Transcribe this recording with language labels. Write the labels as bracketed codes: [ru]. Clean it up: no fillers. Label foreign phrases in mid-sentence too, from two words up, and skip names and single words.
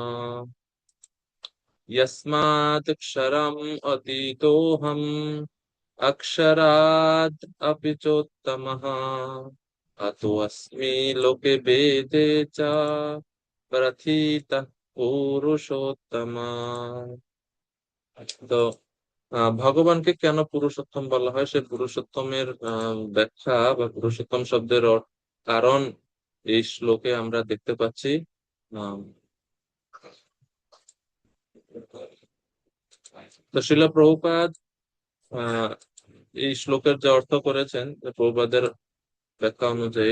[sa] यस्मात् क्षरम् अतीतोऽहम् अक्षरात् अपि चोत्तमः अतोऽस्मि लोके वेदे च प्रथितः पुरुषोत्तमा। [bn] তো ভগবানকে কেন পুরুষোত্তম বলা হয়, সে পুরুষোত্তমের ব্যাখ্যা বা পুরুষোত্তম শব্দের কারণ এই শ্লোকে আমরা দেখতে পাচ্ছি। আহ, তো শিল প্রভুপাদ আহ এই শ্লোকের যে অর্থ করেছেন, যে প্রভুপাদের ব্যাখ্যা অনুযায়ী,